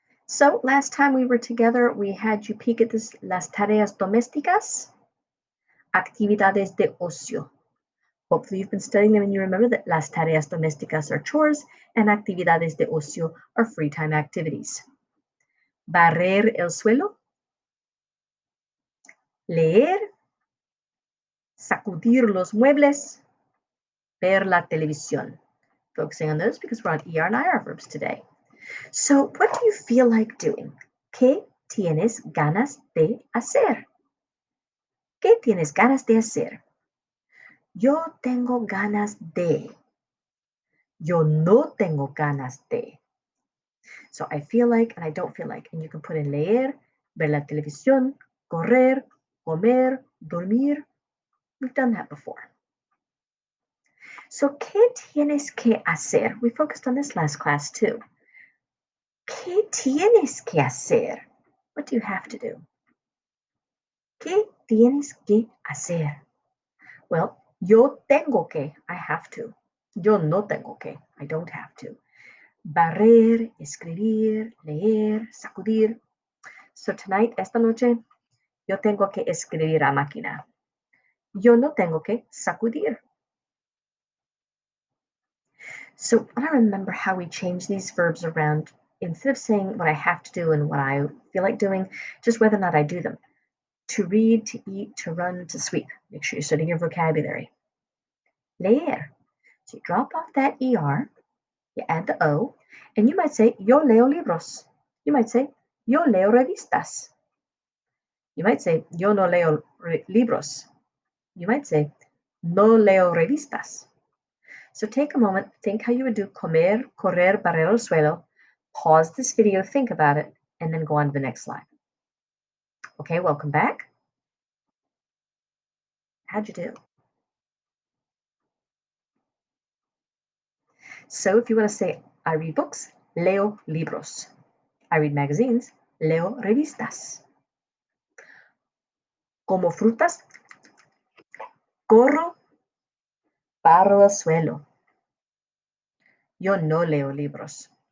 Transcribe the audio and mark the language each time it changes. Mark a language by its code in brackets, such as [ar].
[en] So last time we were together, we had you peek at this, [es] las tareas domésticas, actividades de ocio. [en] Hopefully you've been studying them and you remember that [es] las tareas domésticas [en] are chores and [es] actividades de ocio [en] are free time activities. [es] Barrer el suelo, leer, sacudir los muebles, ver la televisión. [en] Focusing on those because we're on ER and IR verbs today. So what do you feel like doing? [es] ¿Qué tienes ganas de hacer? ¿Qué tienes ganas de hacer? Yo tengo ganas de. Yo no tengo ganas de. [en] So I feel like and I don't feel like. And you can put in [es] leer, ver la televisión, correr, comer, dormir. [en] We've done that before. [es] So, ¿qué tienes que hacer? [en] We focused on this last class too. [es] ¿Qué tienes que hacer? [en] What do you have to do? [es] ¿Qué tienes que hacer? Well, yo tengo que, [en] I have to. [es] Yo no tengo que, [en] I don't have to. [es] Barrer, escribir, leer, sacudir. [en] So tonight, [es] esta noche, yo tengo que escribir a máquina. Yo no tengo que sacudir. [en] So I remember how we change these verbs around. Instead of saying what I have to do and what I feel like doing, just whether or not I do them. To read, to eat, to run, to sweep. Make sure you're studying your vocabulary. Leer. So you drop off that ER, you add the O, and you might say, [es] yo leo libros. [en] You might say, [es] yo leo revistas. [en] You might say, [es] yo no leo libros. [en] You might say, [es] no leo revistas. [en] So take a moment, think how you would do comer, correr, [es] barrer el suelo. [en] Pause this video, think about it, and then go on to the next slide. Okay, welcome back. How'd you do? So if you want to say, I read books, [es] leo libros. [en] I read magazines, [es] leo revistas. Como frutas, corro, barro el suelo. Yo no leo libros.